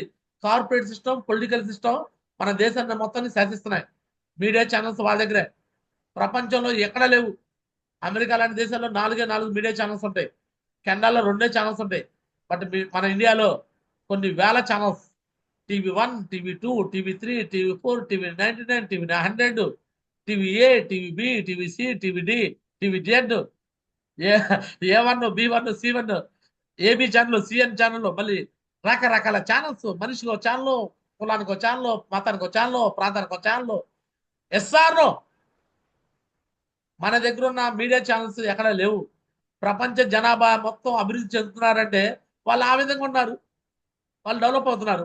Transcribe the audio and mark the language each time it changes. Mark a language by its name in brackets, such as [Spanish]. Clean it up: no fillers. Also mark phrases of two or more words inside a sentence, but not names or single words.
[English] corporate system, political system [Telugu] మన దేశాన్ని మొత్తాన్ని శాసిస్తున్నాయి. [English] media channels [Telugu] వాళ్ళ దగ్గరే. ప్రపంచంలో ఎక్కడ లేవు. అమెరికా లాంటి దేశాల్లో 4 [English] media channels [Telugu] ఉంటాయి. కెనడాలో 2 ఛానల్స్ ఉంటాయి. బట్ మన ఇండియాలో కొన్ని వేల ఛానల్స్. TV1, TV2, TV3, TV4, TV99, TV100, TV A, TVB, TVC, TVD, TVZ, A1, B1, C1, AB ఛానల్, CN ఛానల్, మళ్ళీ రకరకాల ఛానల్స్. మనిషికి ఒక ఛానల్, కులానికి ఒక ఛానల్, మతానికి ఒక ఛానల్, ప్రాంతానికి ఒక ఛానల్. ఎస్ఆర్ఓ మన దగ్గర ఉన్న [English] media channels [Telugu] ఎక్కడ లేవు. ప్రపంచ జనాభా మొత్తం అభివృద్ధి చెందుతున్నారంటే వాళ్ళు ఆ విధంగా ఉన్నారు, వాళ్ళు డెవలప్ అవుతున్నారు.